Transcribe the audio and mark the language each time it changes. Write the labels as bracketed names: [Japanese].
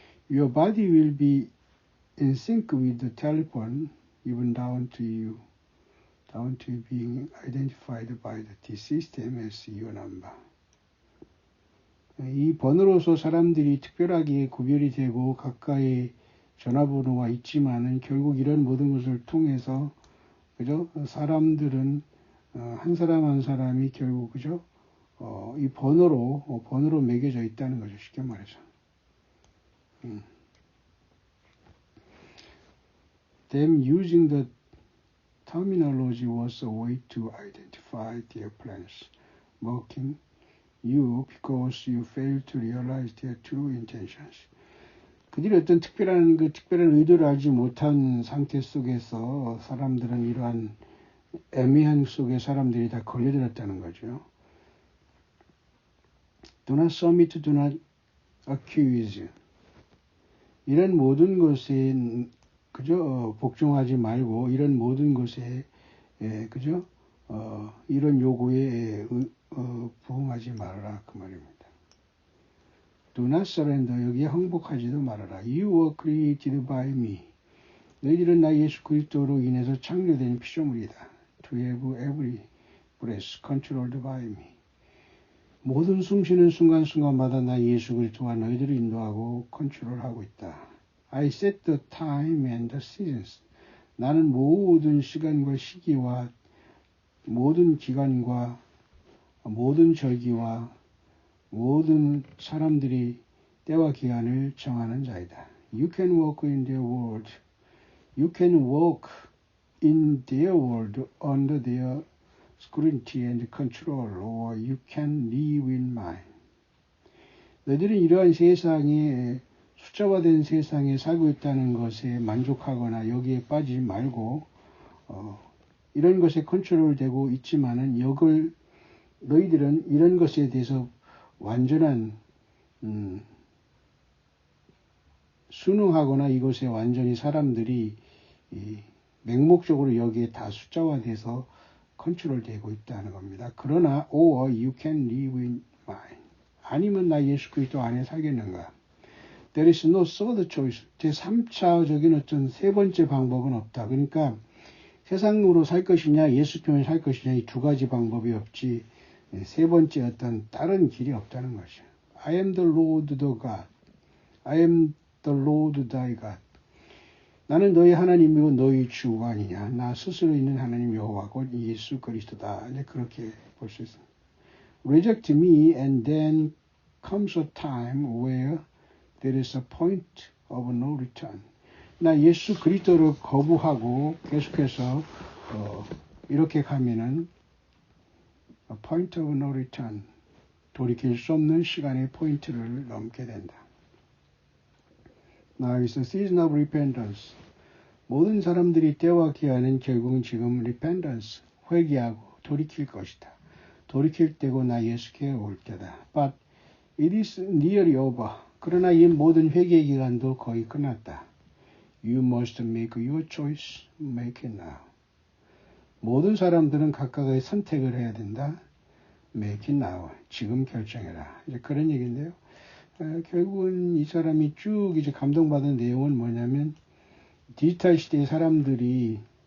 [English] Your body will be in sync with the telephone, even down to being identified by the system as your number. [Korean] 이 번호로서 사람들이 특별하게 구별이 되고 가까이 전화번호가 있지만은 결국 이런 모든 것을 통해서 그죠? 사람들은 한 사람 한 사람이 결국 그죠? 이 번호로 매겨져 있다는 거죠. 쉽게 말해서. [English] Them using the terminology was a way to identify their plans, mocking you because you failed to realize their true intentions. [Korean] 그들이 어떤 특별한 의도를 알지 못한 상태 속에서 사람들은 이러한 애매한 속에 사람들이 다 걸려들었다는 거죠. [English] Do not submit, do not accuse. [Korean] 이런 모든 것에 그저 복종하지 말고 이런 모든 것에 그저 이런 요구에 부응하지 말아라 그 말입니다. [English] Do not surrender. [Korean] 여기에 항복하지도 말아라. [English] You were created by me. [Korean] 너희들은 나 예수 그리스도로 인해서 창조된 피조물이다. [English] To have every breath controlled by me. [Korean] 모든 숨쉬는 순간순간마다 나 예수 그리스도가 너희들을 인도하고 컨트롤하고 있다. [English] I set the time and the seasons. [Korean] 나는 모든 시간과 시기와 모든 기간과 모든 절기와 모든 사람들이 때와 기한을 정하는 자이다. [English] You can walk in their world. You can walk in their world under their scrutiny and control, or you can live in mine. [Korean] 너희들은 이러한 세상에 숫자화된 세상에 살고 있다는 것에 만족하거나 여기에 빠지지 말고 이런 것에 컨트롤되고 있지만은 너희들은 이런 것에 대해서 완전한 순응하거나 이것에 완전히 사람들이 맹목적으로 여기에 다 숫자화돼서 컨트롤되고 있다는 겁니다. 그러나 [English] or you can live in mine. [Korean] 아니면 나 예수 그리스도 안에 살겠는가. [English] There is no third choice. [Korean] 제3차적인 어떤 세 번째 방법은 없다. 그러니까 세상으로 살 것이냐 예수 편에 살 것이냐 이 두 가지 방법이 없지 세 번째 어떤 다른 길이 없다는 것이죠. [English] I am the Lord the God. I am the Lord thy God. [Korean] 나는 너희 하나님이고 너희 주가 아니냐. 나 스스로 있는 하나님 여호와고 예수 그리스도다. 이제 그렇게 볼 수 있습니다. [English] Reject me and then comes a time where there is a point of no return. [Korean] 나 예수 그리스도를 거부하고 계속해서 이렇게 가면은 [English] a point of no return. [Korean] 돌이킬 수 없는 시간의 포인트를 넘게 된다. [English] Now is the season of repentance. [Korean] 모든 사람들이 때와 기한은 결국은 지금 repentance, 회개하고 돌이킬 것이다. 돌이킬 때고 나 예수께 올 때다. [English] But it is nearly over. [Korean] 그러나 이 모든 회개 기간도 거의 끝났다. [English] You must make your choice, make it now. [Korean] 모든 사람들은 각각의 선택을 해야 된다. [English] Make it now. [Korean] 지금 결정해라. 이제 그런 얘기인데요. 결국은 이 사람이 쭉 이제 감동받은 내용은 뭐냐면 디지털 시대의 사람들이